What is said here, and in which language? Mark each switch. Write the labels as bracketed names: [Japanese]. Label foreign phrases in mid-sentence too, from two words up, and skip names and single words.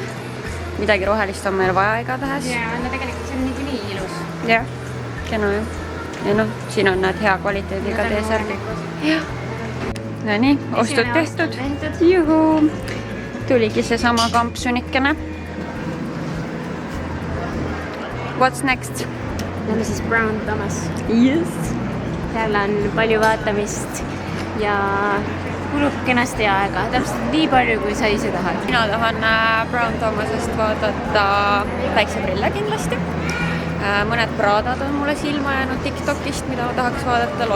[Estonian] Midagi rohelist on meil vaja igatahes. Ja, no tegelikult see on nii ilus. Jah, kena ju. Ja siin on need hea kvaliteediga teesärgid. Jah. Ja nii, ostud tehtud. Juhu! Tuligi see sama kampsunikene. [English] What's next? [Estonian] Lähme siis Brown Thomas. [English] Yes! [Estonian] Seal on palju vaatamist ja kulub kenasti aega. Täpselt nii palju, kui sa ise tahad. Mina tahan Brown Thomasest vaadata päikseprille kindlasti. Mõned Pradad on mulle silma jäänud TikTokist, mida ma tahaks vaadata.